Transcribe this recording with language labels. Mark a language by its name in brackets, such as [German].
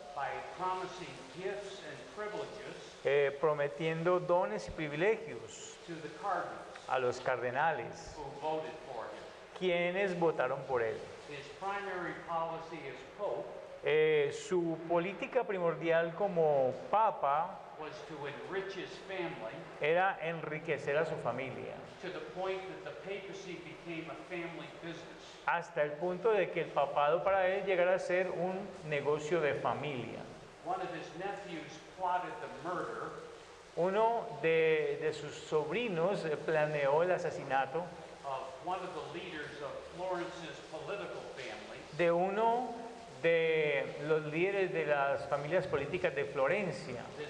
[English] by promising gifts and privileges [Spanish] prometiendo dones y privilegios [English] to the cardinals [Spanish] a los cardenales, [English] who voted for him. [Spanish] quienes votaron por él. [English] His primary policy as pope [Spanish] Su política primordial como papa [English] was to enrich his family [Spanish] era enriquecer a su familia, [English] to the point that the papacy became a family business. [Spanish] hasta el punto de que el papado para él llegara a ser un negocio de familia. [English] One of his nephews plotted the murder [Spanish] Uno de sus sobrinos planeó el asesinato [English] of one of the leaders of Florence's political family, [Spanish] de uno de los líderes de las familias políticas de Florencia.